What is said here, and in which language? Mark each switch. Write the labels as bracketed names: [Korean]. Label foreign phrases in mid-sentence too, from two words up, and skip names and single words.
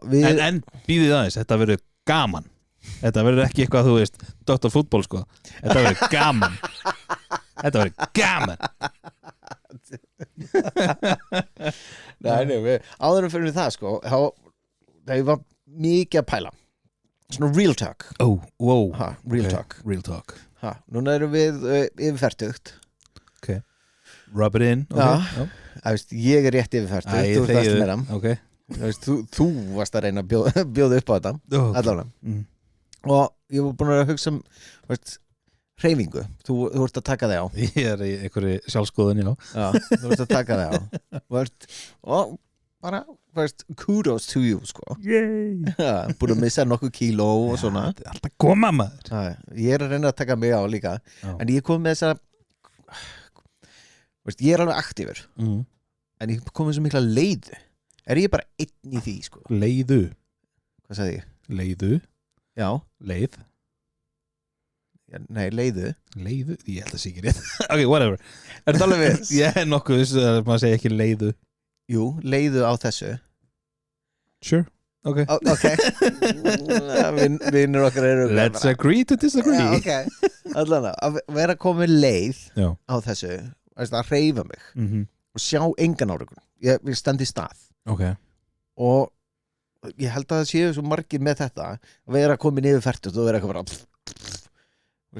[Icelandic] En býðið aðeins, þetta verður gaman. Þetta verður ekki eitthvað, þú veist, Dr. Fútból, sko. Þetta verður gaman. Þetta verður gaman. Nei, áður en við förum í það, sko, það var mikið að pæla. [English] Svona real talk. Wow. Real talk. Real talk. [Icelandic] Núna erum við yfir fertugt. [English] Ok. Rub it in. [Icelandic] Já. Ég er rétt yfir fertugt. Þú ert það meira. Ok. Þú varst að reyna að bjóða upp á þetta. Allavega. Og ég var búin að hugsa hreyfingu. Þú ert að taka þig á. Ég er í einhverju sjálfskoðun, já. Þú ert að taka þig á. Og bara, [English] kudos to you, [Icelandic] sko. Yay. Búin að missa nokkuð kíló og svona. Þetta er alltaf koma, maður. Ég er að reyna að taka mig á líka. En ég kom með þessa ég er alveg aktífur. En ég kom með svo mikla leiðu. Er ég bara einn í því, sko? Leiðu. Hvað sagði ég? Leiðu. Já. Leið. Nei, leiðu. Leiðu? Ég held að sé ekki rétt. [English] Ok, whatever. [Icelandic] Er þetta alveg við? Ég er nokkuð viss að maður segja ekki leiðu. Jú, leiðu á þessu. [English] Sure. Ok. [Icelandic] Ok. Vinnur okkar eru [English] Let's agree to disagree. [Icelandic] Já, ok. Allavega, að vera komið leið á þessu, að hreyfa mig og sjá engan árangur. Ég stend í stað. Ok. Og ég held að það séu svo margir með þetta að vera komin yfir fertugt og vera eitthvað bara